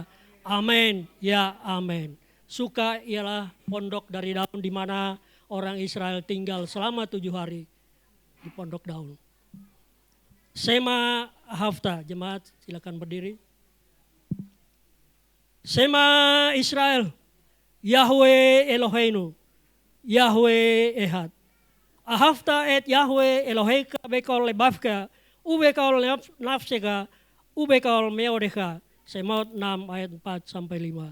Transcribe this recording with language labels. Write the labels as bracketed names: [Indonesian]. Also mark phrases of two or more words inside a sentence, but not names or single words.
[Indonesian] Amin, ya amin. Suka ialah pondok dari daun di mana orang Israel tinggal selama 7 hari di pondok daun. [Hebrew] שמע אהבת, [Indonesian] jemaat silakan berdiri. [Hebrew] שמע ישראל יהוה אלהינו יהוה אחד. ואהבת את יהוה אלהיך בכל לבבך ובכל נפשך ובכל מאדך. [Indonesian] Semot 6 ayat 4-5.